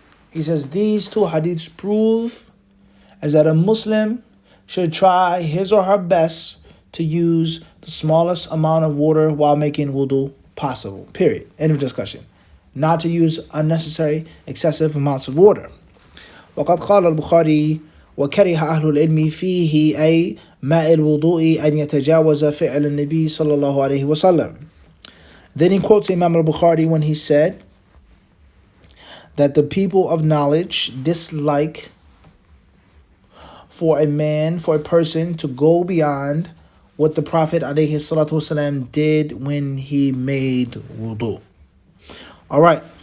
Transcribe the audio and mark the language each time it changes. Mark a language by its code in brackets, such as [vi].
[en] He says these two hadiths prove as that a Muslim should try his or her best to use the smallest amount of water while making wudu possible. Period. End of discussion. Not to use unnecessary, excessive amounts of water. [ar] وقد قال البخاري وكره أهل العلم فيه أي ماء الوضوء أن يتجاوز فعل النبي صلى الله عليه وسلم. [en] Then he quotes Imam al-Bukhari when he said that the people of knowledge dislike for a person to go beyond what the Prophet ﷺ did when he made wudu. All right.